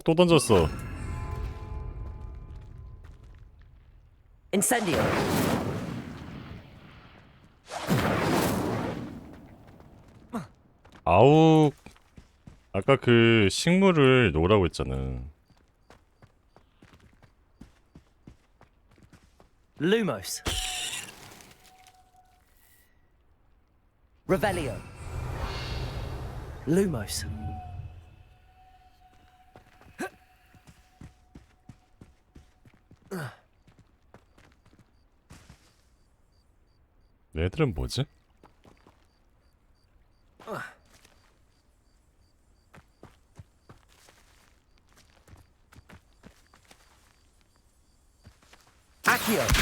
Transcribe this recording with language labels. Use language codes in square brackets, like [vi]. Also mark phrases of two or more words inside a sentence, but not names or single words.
[ko] 아, 호박 또 던졌어. Incendio. 아우, 아까 그 식물을 놓으라고 했잖아. Lumos. Revelio. Lumos. 얘들은 뭐지? Accio.